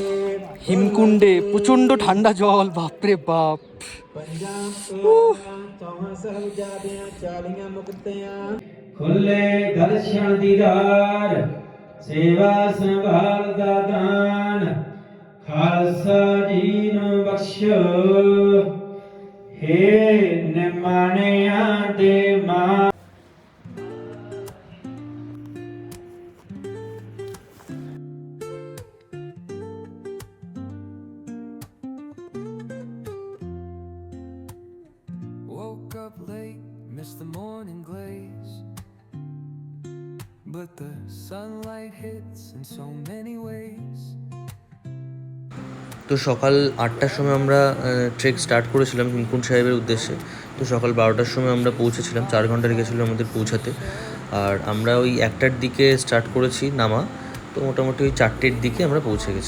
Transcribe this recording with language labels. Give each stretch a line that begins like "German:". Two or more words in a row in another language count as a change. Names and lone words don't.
Bangla: হিমকুণ্ডে প্রচন্ড ঠান্ডা জল, বাপরে বাপ।
Punjabi: ਪੰਜਾਂ ਤੋਹਾਂ ਚੌਹਾਂ ਸਾਹਿਬਜ਼ਾਦਿਆਂ 40 ਮੁਕਤਿਆਂ ਖੁੱਲੇ ਦਰਸ਼ਨ ਦੀਦਾਰ ਸੇਵਾ ਸੰਭਾਲ ਦਾ ਦਾਨ ਖਾਲਸਾ ਜੀ ਨੂੰ ਬਖਸ਼ੋ ਹੇ ਨਿਮਾਣਿਆਂ ਦੇ ਮਾਂ।
English: Woke up late, missed the morning glaze. But the sunlight hits in so many ways.
Bangla: তো সকাল 8টার সময় আমরা ট্রেক স্টার্ট করেছিলাম হিমকুণ্ড সাহেবের উদ্দেশ্যে। তো সকাল 12টার সময় আমরা পৌঁছেছিলাম, 4 ঘন্টা লেগেছিলো আমাদের পৌঁছাতে। আর আমরা ওই 1টার দিকে স্টার্ট করেছি নামা, তো মোটামুটি ওই 4টের দিকে আমরা পৌঁছে গেছি।